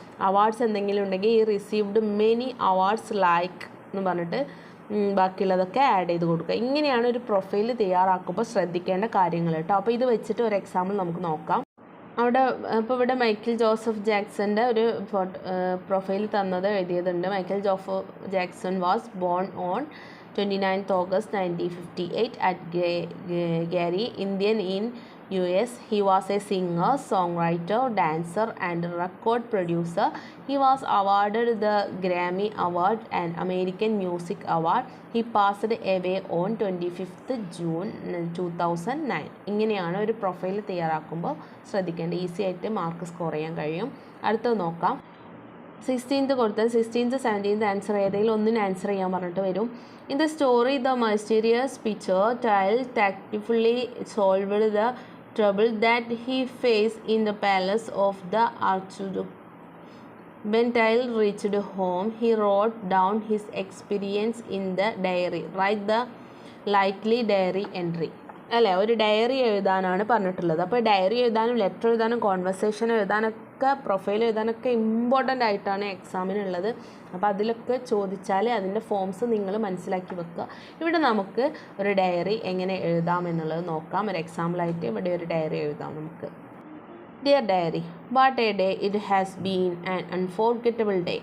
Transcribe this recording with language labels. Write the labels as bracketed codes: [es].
[ml] Awards എന്തെങ്കിലും ഉണ്ടെങ്കിൽ ഈ [en] received many awards like [ml] എന്ന് പറഞ്ഞിട്ട് ബാക്കിയുള്ളതൊക്കെ ആഡ് ചെയ്ത് കൊടുക്കുക. ഇങ്ങനെയാണ് ഒരു പ്രൊഫൈൽ തയ്യാറാക്കുമ്പോൾ ശ്രദ്ധിക്കേണ്ട കാര്യങ്ങൾ കേട്ടോ. അപ്പോൾ ഇത് വെച്ചിട്ട് ഒരു എക്സാമ്പിൾ നമുക്ക് നോക്കാം. അപ്പോൾ ഇവിടെ മൈക്കിൾ ജോസഫ് ജാക്സൻ്റെ ഒരു പ്രൊഫൈൽ തന്നത് എഴുതിയതുണ്ട്. [en] Michael Joseph Jackson was born on 29th August 1958 at Gary, Indian in US. He was a singer, songwriter, dancer and record producer. He was awarded the Grammy Award and American Music Award. He passed away on 25th June 2009. [ml] ഇങ്ങനെയാണ് ഒരു profile തയ്യാറാക്കുമ്പോൾ ശ്രദ്ധിക്കേണ്ടത്. Easy ആയിട്ട് mark score ചെയ്യാൻ കഴിയും. അടുത്തത് നോക്കാം. 16th കൊടുത്താൽ 16th 17th ആൻസർ ഏതെങ്കിലും ഒന്നിന് ആൻസർ ചെയ്യാൻ പറഞ്ഞിട്ട് വരും. [en] In the story, the mysterious picture child tactfully solved the trouble that he faced in the palace of the Archduke. When Tile reached home, he wrote down his experience in the diary. Write the likely diary entry. [ml] അല്ലേ, ഒരു diary എഴുതാനാണ് പറഞ്ഞിട്ടുള്ളത്. അപ്പോൾ diary എഴുതാനും letter എഴുതാനും conversation എഴുതാനൊക്കെ profile എഴുതാനൊക്കെ important ആയിട്ടാണ് എക്സാമിനുള്ളത്. അപ്പോൾ അതിലൊക്കെ ചോദിച്ചാൽ അതിൻ്റെ ഫോംസ് നിങ്ങൾ മനസ്സിലാക്കി വെക്കുക. ഇവിടെ നമുക്ക് ഒരു ഡയറി എങ്ങനെ എഴുതാം എന്നുള്ളത് നോക്കാം. ഒരു എക്സാമ്പിളായിട്ട് ഇവിടെ ഒരു ഡയറി എഴുതാം നമുക്ക്. [en] Dear diary, what a day it has been, an unforgettable day.